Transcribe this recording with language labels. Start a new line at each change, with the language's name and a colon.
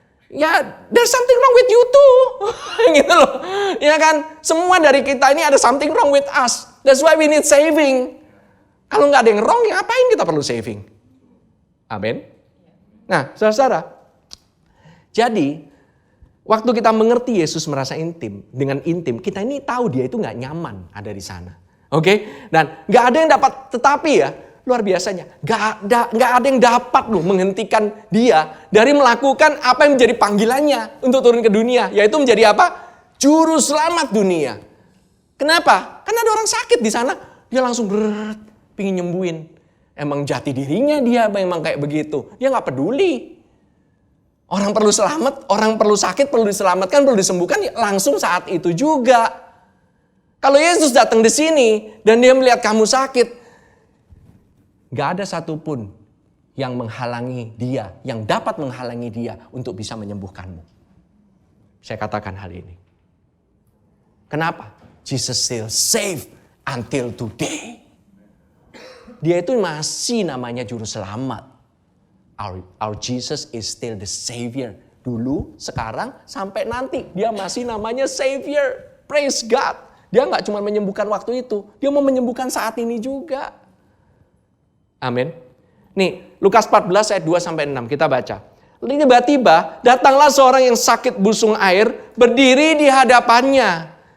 English: Ya, there's something wrong with you too.
Indonesian: Gitu loh. Ya kan, semua dari kita ini ada
English: something wrong with us. That's why we need saving.
Indonesian: Kalau nggak ada yang wrong, ya ngapain kita perlu saving? Amin. Nah, saudara-saudara. Jadi, waktu kita mengerti Yesus merasa intim, dengan intim, kita ini tahu dia itu nggak nyaman ada di sana. Oke? Dan nggak ada yang dapat, tetapi ya, luar biasanya, nggak ada yang dapat loh menghentikan dia dari melakukan apa yang menjadi panggilannya untuk turun ke dunia, yaitu menjadi apa? Juru selamat dunia. Kenapa? Karena ada orang sakit di sana, dia langsung pingin nyembuhin. Emang jati dirinya dia memang kayak begitu, dia nggak peduli. Orang perlu selamat, orang perlu sakit, perlu diselamatkan, perlu disembuhkan, ya langsung saat itu juga. Kalau Yesus datang di sini dan dia melihat kamu sakit, gak ada satupun yang menghalangi dia, yang dapat menghalangi dia untuk bisa menyembuhkanmu. Saya katakan hal ini. Kenapa?
English: Jesus still save until today.
Indonesian: Dia itu masih namanya juru selamat.
English: Our Jesus is still the Savior.
Indonesian: Dulu, sekarang, sampai nanti. Dia masih namanya Savior.
English: Praise God.
Indonesian: Dia gak cuma menyembuhkan waktu itu. Dia mau menyembuhkan saat ini juga. Amin. Nih, Lukas 14 ayat 2-6 kita baca. Tiba-tiba datanglah seorang yang sakit busung air berdiri di hadapannya.